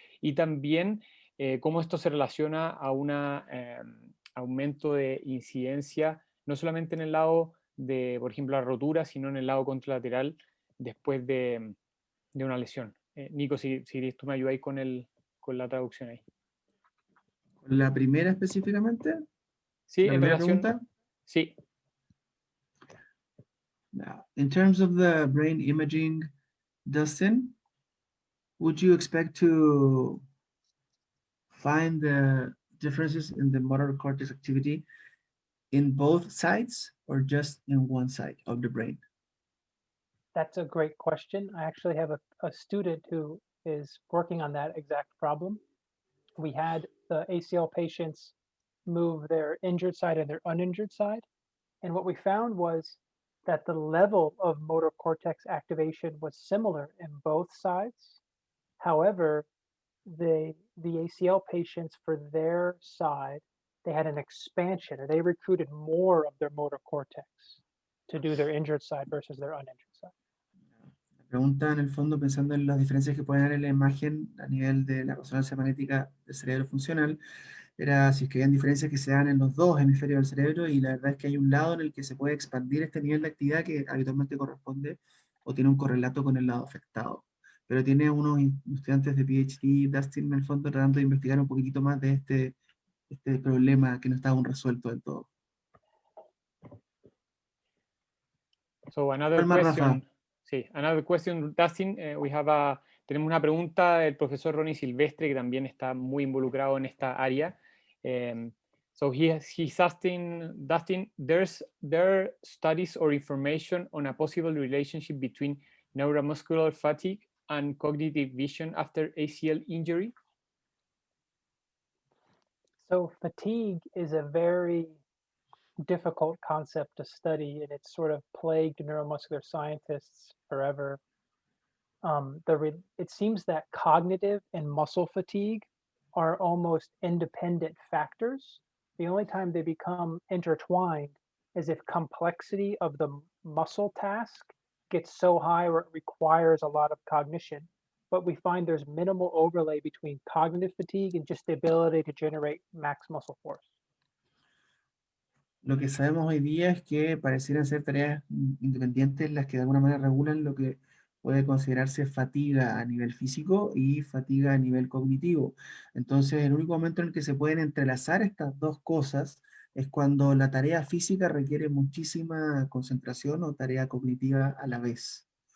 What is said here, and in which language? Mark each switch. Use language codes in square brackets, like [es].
[es] Y también cómo esto se relaciona a un aumento de incidencia, no solamente en el lado de, por ejemplo, la rotura, sino en el lado contralateral después de una lesión. Nico, si tú me ayudáis con la traducción ahí. ¿La primera específicamente? Sí, ¿La en primera relación. pregunta? Sí. [en] Now, in terms of the brain imaging, Dustin, would you expect to find the differences in the motor cortex activity in both sides or just in one side of the brain? That's a great question. I actually have a student who is working on that exact problem. We had the ACL patients move their injured side and their uninjured side. And what we found was that the level of motor cortex activation was similar in both sides. However, the ACL patients for their side, they had an expansion, or they recruited more of their motor cortex to do their injured side versus their uninjured side. [es] Pregunta en el fondo pensando en las diferencias que pueden haber en la imagen a nivel de la resonancia magnética del cerebro funcional, era si es que habían diferencias que se dan en los dos hemisferios del cerebro y la verdad es que hay un lado en el que se puede expandir este nivel de actividad que habitualmente corresponde o tiene un correlato con el lado afectado. Pero tiene unos estudiantes de PhD, Dustin, en el fondo, tratando de investigar un poquitito más de este problema que no está aún resuelto del todo. [en] So another [es] ¿Cuál más, Rafa? [en] question. [es] Sí, [en] another question, Dustin. [es] Tenemos una pregunta del profesor Ronnie Silvestre, que también está muy involucrado en esta área. [en] So he's asking, Dustin, there are studies or information on a possible relationship between neuromuscular fatigue and cognitive vision after ACL injury? So fatigue is a very difficult concept to study, and it's sort of plagued neuromuscular scientists forever. It seems that cognitive and muscle fatigue are almost independent factors. The only time they become intertwined is if complexity of the muscle task gets so high where it requires a lot of cognition. But we find there's minimal overlay between cognitive fatigue and just the ability to generate max muscle force. [es] Lo que sabemos hoy día es que parecieran ser tareas independientes las que de alguna manera regulan lo que puede considerarse fatiga a nivel físico y fatiga a nivel cognitivo. Entonces, el único momento en el que se pueden entrelazar estas dos cosas es cuando la tarea física requiere muchísima concentración o tarea cognitiva a la vez.